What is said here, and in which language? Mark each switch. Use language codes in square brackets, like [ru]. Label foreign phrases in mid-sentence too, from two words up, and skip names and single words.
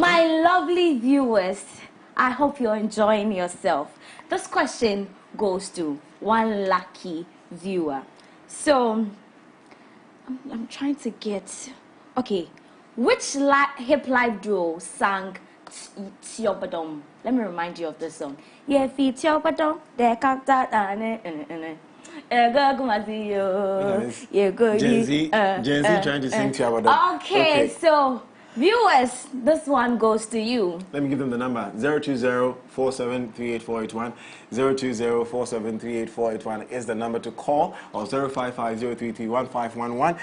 [en] My lovely viewers, I hope you're enjoying yourself. This question goes to one lucky viewer. So I'm trying to get... Okay, which hip life duo sang Tiobadom? Let me remind you of this song. Yeah, [ak] fi Tiobadom, de kakta [en] Gen Z trying to sing Tiobadom. Okay, so viewers, this one goes to you. Let me give them the number: 020-4738-481. 020-4738-481 is the number to call, or 055-033-1511.